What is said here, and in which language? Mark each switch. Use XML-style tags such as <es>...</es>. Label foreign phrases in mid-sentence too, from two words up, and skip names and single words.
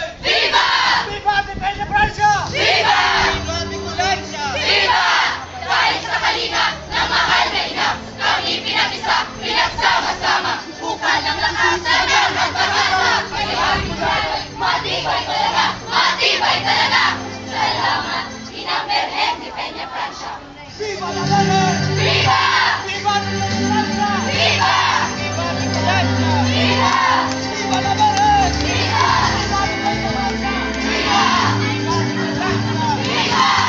<es>Viva! Viva Depende Francia! Viva! Viva Bicolancia! Viva!</es> <tl>Dahil sa kalinga ng mahal na ina, kami pinag-isa, pinagsama-sama, bukal ng lakas na nagpapasa. Kaya matibay talaga, matibay talaga. Salamat, Inang Virgen de Peña Francia.</tl> <es>Viva la Virgen! Viva! Viva Depende Francia! Viva! Viva Bicolancia! Viva! Viva la Virgen! Viva! Viva Depende Francia! Viva! Viva Bicolancia! Viva!</es>